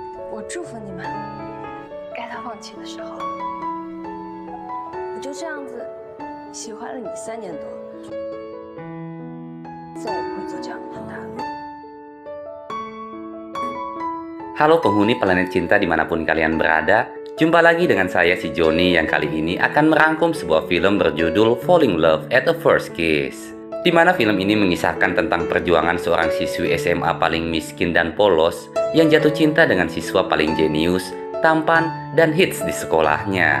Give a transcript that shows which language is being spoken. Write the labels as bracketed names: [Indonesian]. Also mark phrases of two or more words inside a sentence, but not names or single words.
[Chinese] 我祝福你们，该他放弃的时候了。我就这样子喜欢了你3年多，再也不会做这样的判断了。 [Indonesian] Halo penghuni planet cinta dimanapun kalian berada, jumpa lagi dengan saya si Joni yang kali ini akan merangkum sebuah film berjudul Falling Love at a First Kiss. Di mana film ini mengisahkan tentang perjuangan seorang siswi SMA paling miskin dan polos yang jatuh cinta dengan siswa paling jenius, tampan, dan hits di sekolahnya.